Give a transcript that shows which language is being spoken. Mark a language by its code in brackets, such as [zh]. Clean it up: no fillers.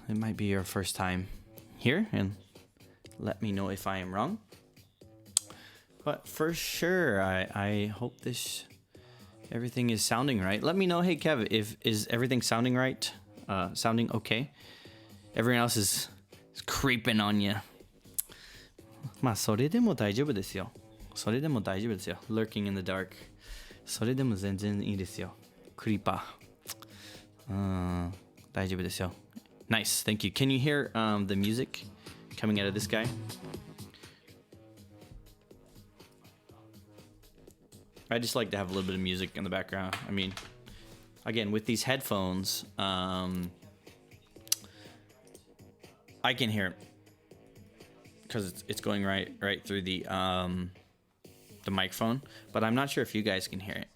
[en] It might be your first time here, and let me know if I am wrong. But for sure, I hope everything is sounding right. Let me know, hey Kev, is everything sounding right? Sounding okay? Everyone else is creeping on you. [ja] まあそれでも大丈夫ですよ。 [en] Lurking in the dark. [ja] それでも全然いいですよ。クリーパー。大丈夫ですよ。 [en] Nice, thank you. Can you hear the music coming out of this guy? I just like to have a little bit of music in the background. I mean, again, with these headphones, I can hear it because it's going right through the microphone, but I'm not sure if you guys can hear it.